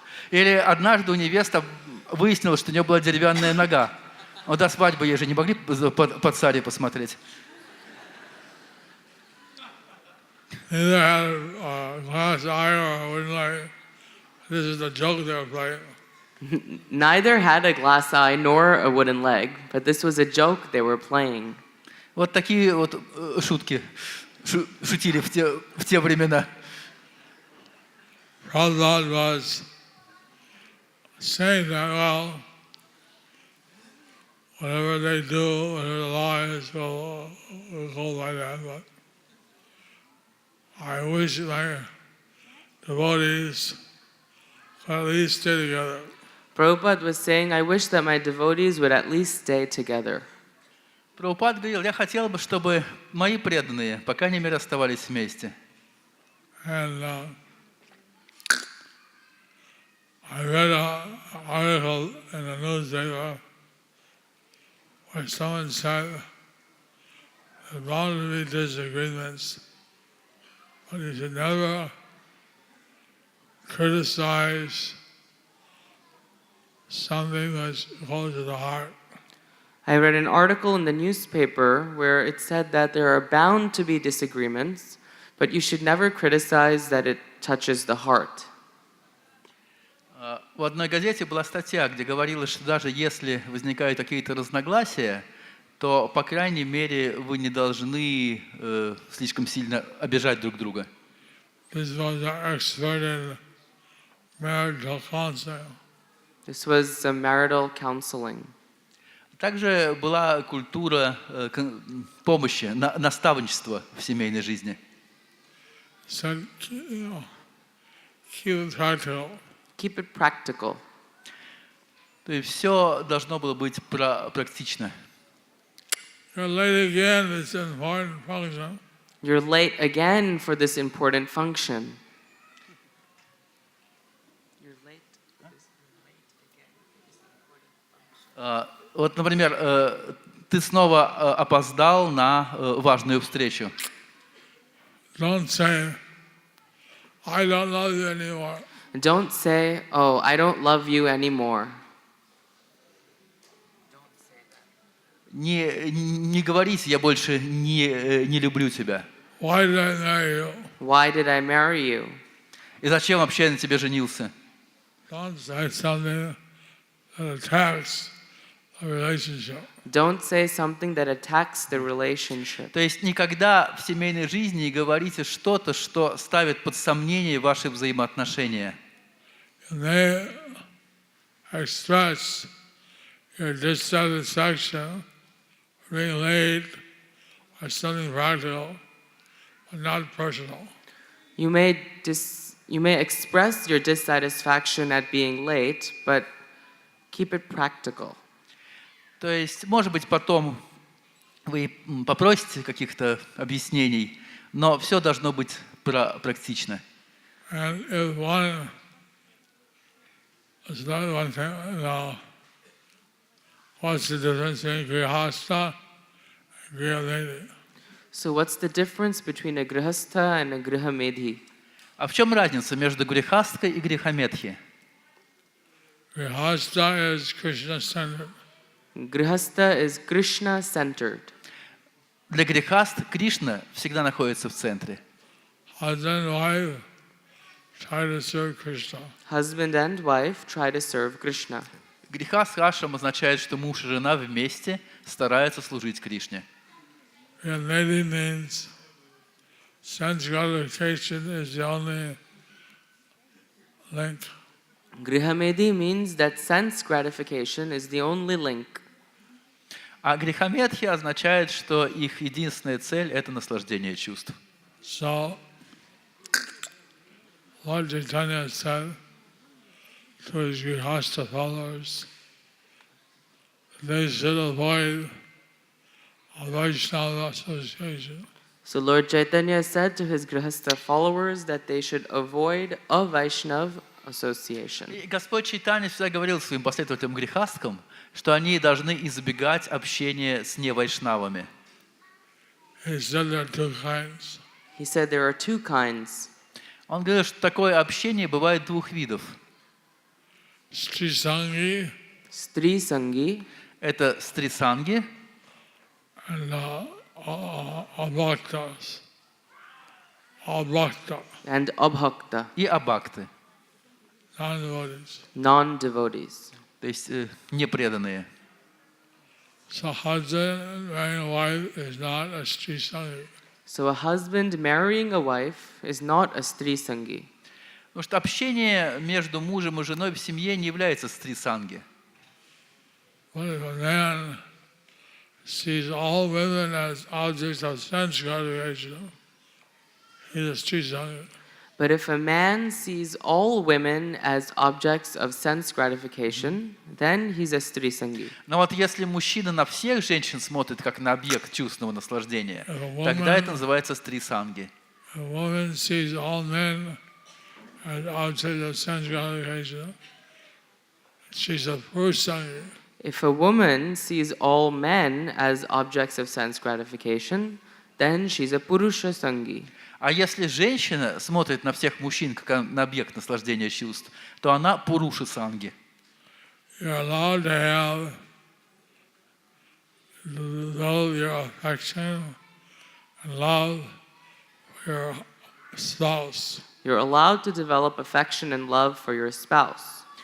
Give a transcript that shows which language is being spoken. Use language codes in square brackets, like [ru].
[ru] Или однажды у невесты выяснилось, что у нее была деревянная нога. Вот до свадьбы ей же не могли под сари посмотреть. [en] Neither had a glass eye or a wooden leg. This is the joke they were playing. Neither had a glass eye nor a wooden leg, but this was a joke they were playing. [ru] Вот такие вот шутки шутили в те времена. [en] Prabhupada was saying that, well, whatever they do, whatever the law is, will go like that. But I wish my devotees could at least stay together. Prabhupada was saying, I wish that my devotees would at least stay together. [ru] Прабхупад говорил, я хотел бы, чтобы мои преданные, по крайней мере, оставались вместе. [en] And I read an article in the newspaper where someone said there's bound to be disagreements, but you should never criticize something that's close to the heart. I read an article in the newspaper where it said that there are bound to be disagreements, but you should never criticize that it touches the heart. [ru] В одной газете была статья, где говорилось, что даже если возникают какие-то разногласия, то, по крайней мере, вы не должны слишком сильно обижать друг друга. [en] This was an expert in marital counseling. This was some marital counseling. [ru] Также была культура помощи, наставничества в семейной жизни. [en] So, keep it practical. Keep it practical. [ru] То есть все должно было быть практично. [en] You're late again, it's an important function. You're late again for this important function. You're late. [ru] Вот, например, ты снова опоздал на важную встречу. [en] Don't say, I don't love you anymore. Don't say, "Oh, I don't love you anymore." [ru] Не говорите, я больше не люблю тебя. [en] Why did I marry you? Why did I marry you? [ru] И зачем вообще я на тебе женился? [en] Don't say something that attacks the relationship. Don't say something that attacks the relationship. [ru] То есть никогда в семейной жизни не говорите что-то, что ставит под сомнение ваши взаимоотношения. [en] You may express your dissatisfaction for being late or something practical, but not personal. You may express your dissatisfaction at being late, but keep it practical. [ru] То есть, может быть, потом вы попросите каких-то объяснений, но все должно быть практично. [en] And if one is not one thing, what's the difference between grihastha and grihamedhi? So what's the difference between a grihastha and a grihamedhi? [ru] А в чем разница между грехасткой и грехометхи? [en] Grihastha is Krishna-centered. Grihastha is Krishna-centered. [ru] Для грехаст Кришна всегда находится в центре. [en] Husband and wife try to serve Krishna. Husband and wife try to serve Krishna. [ru] Грехаст ашрам означает, что муж и жена вместе стараются служить Кришне. [en] Grihamedhi means sense gratification is the only link. Grihamedhi means that sense gratification is the only link. [ru] А грехометхи означает, что их единственная цель – это наслаждение чувств. [en] So, Lord Chaitanya said to his Grihastha followers, they should avoid a Vaishnava association. So Lord Chaitanya said to his Grihastha followers that they should avoid a Vaishnav association. [ru] И Господь Чайтанья всегда говорил своим последователям грехасткам, что они должны избегать общения с невайшнавами. [en] He said there are two kinds. He said there are two kinds. [ru] Он говорил, что такое общение бывает двух видов. [en] Strisangi Stri Sangi [ru] Это стрисанги [en] and abhaktas. Abhakta, and Abhakta, [ru] и абакты, [en] non-devotees. non-devotees. [ru] то есть непреданные. [en] So husband marrying a wife is not a Strisangi. So a husband marrying a wife is not a Stri Sangi. [ru] Потому что общение между мужем и женой в семье не является стрисанги. [en] But if a man sees all women as objects of sense gratification, he's a Strisangi. But if a man sees all women as objects of sense gratification, then he's a Stri Sangi. [ru] Но вот если мужчина на всех женщин смотрит как на объект чувственного наслаждения, тогда это называется стрисанги. [en] A woman sees all men as objects of sense gratification, she's a Purusangi. If a woman sees all men as objects of sense gratification, then she's a Purusha Sangi. [ru] А если женщина смотрит на всех мужчин как на объект наслаждения чувств, то она пуруша санги. [en] You're allowed to have your affection and love for your spouse. You're allowed to develop affection and love for your spouse.